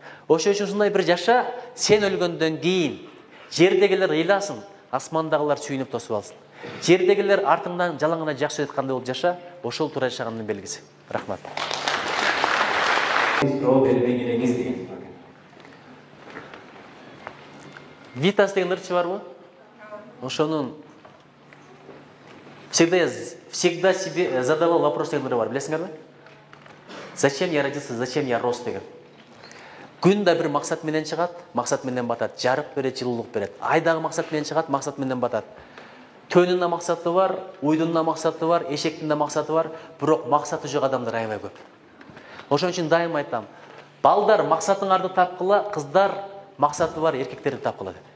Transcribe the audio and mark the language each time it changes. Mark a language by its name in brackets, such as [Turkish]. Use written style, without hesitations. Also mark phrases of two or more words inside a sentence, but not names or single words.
[Kyrgyz] Ошол үчүн ушундай бир жаша, сен өлгөндөн кийин жердегилер ыйласын, асмандагылар сүйүнүп тосуп алсын. Жердегилер артыңдан жалаң гана жакшы өткөндөй болуп жаша, ошол туура жашагандын белгиси. Рахмат. Витас деген ырчы барбы? Ошонун [Russian] всегда себе задавал вопрос [Kyrgyz] деген ыры бар, билесиңерби? [Russian] Зачем я родился, зачем я рос [Kyrgyz] деген. Күн да бир максат менен чыгат, максат менен батат. Жарык берет, жылуулук берет. Ай дагы максат менен чыгат, максат менен батат. Төнүн да максаты бар, уйдун да максаты бар, эшектин да максаты бар, бирок максаты жок адамдар аябай көп. Ошон үчүн дайым айтам, балдар максатыңарды тапкыла, кыздар максаты бар эркектерди тапкыла деп.